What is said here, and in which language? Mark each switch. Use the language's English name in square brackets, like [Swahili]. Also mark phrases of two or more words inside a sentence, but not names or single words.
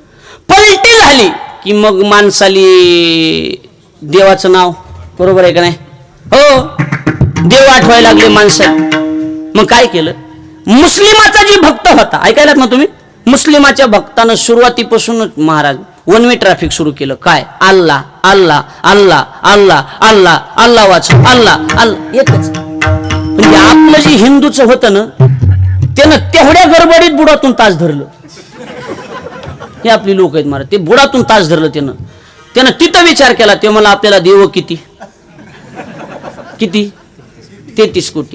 [Marathi] पलटी झाली की मग माणसाली देवाचं नाव, बरोबर आहे का नाही? हो, देव आठवायला लागले माणसाला. मग काय केलं, मुस्लिमाचा जी भक्त होता, ऐकायलात ना तुम्ही, मुस्लिमाच्या भक्तानं सुरुवातीपासूनच महाराज [English] one way traffic [Marathi] सुरू केलं. काय? अल्लाह अल्लाह अल्लाह अल्लाह अल्लाह अल्लाह वाच अल्लाह अल्लाह एकच. म्हणजे आपलं जे हिंदूचं होतं ना त्यानं तेवढ्या गडबडीत बुडातून तास धरलं. हे आपली लोक आहेत महाराज, ते बुडातून तास धरलं त्यानं तिथं विचार केला. ते मला आपल्याला देव किती 33 कोटी.